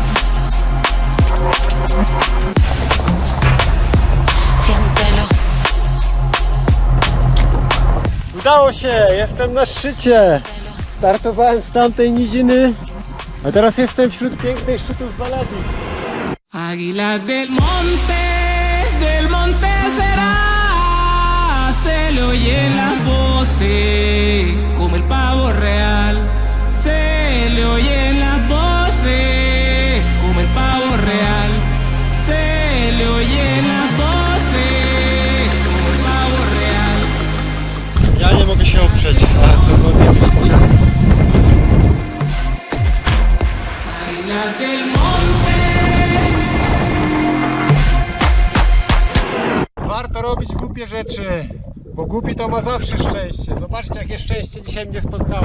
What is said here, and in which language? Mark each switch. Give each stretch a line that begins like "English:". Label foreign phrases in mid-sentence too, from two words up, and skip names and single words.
Spanish: Siéntelo.
Polish: Udało się! Jestem na szczycie! Startowałem z tamtej niziny, a teraz jestem wśród pięknych szczytów Baladii.
Spanish: Águila del monte será, se le oyen las voces como el pavo real, se le oyen las voces como el pavo real, se le oyen las voces como el pavo real.
Polish: Ja nie mogę się oprzeć, ale to ładnie wyszło.
Spanish: Águila del monte.
Polish: Warto robić głupie rzeczy, bo głupi to ma zawsze szczęście. Zobaczcie, jakie szczęście dzisiaj mnie spotkało.